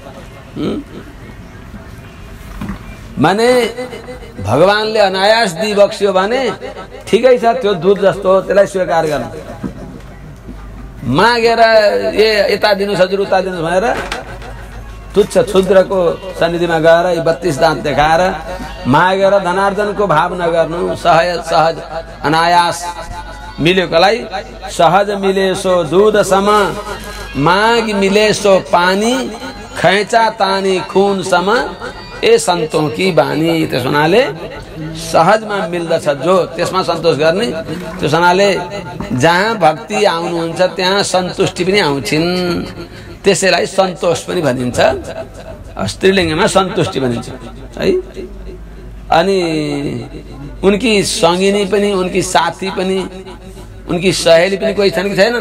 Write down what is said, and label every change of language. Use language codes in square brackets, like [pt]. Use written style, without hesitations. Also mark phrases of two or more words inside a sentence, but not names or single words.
[ne] माने भगवानले अनायास दिइबक्स्यो भने ठिकै छ, त्यो दुध जस्तो त्यसलाई स्वीकार गर्नु। मागेर यता दिनुहोस् हजुर उता दिनुहोस् भनेर तुच्छ क्षुद्रको सन्निधिमा गएर 32 दाँत देखाएर मागेर धनार्जनको भाव नगर्नु। सहज अनायास मिलेकोलाई [hi] सहज मिले सो दूध सम, माग मिले सो पानी, खैचा तानी खून सम, ए सन्तों की बानी। [ne] त्यस हुनाले सहजमा मिल्दछ जो, त्यसमा सन्तोष गर्ने। त्यस हुनाले जहाँ भक्ति आउनुहुन्छ त्यहाँ सन्तुष्टि पनि आउँछिन्, त्यसैलाई सन्तोष पनि भनिन्छ। स्त्रीलिङ्गमा सन्तुष्टि भनिन्छ है। अनि उनकी सङ्गिनी पनि, उनकी साथी पनि, उनकी सहेली पनि कोही छन् कि छैनन्?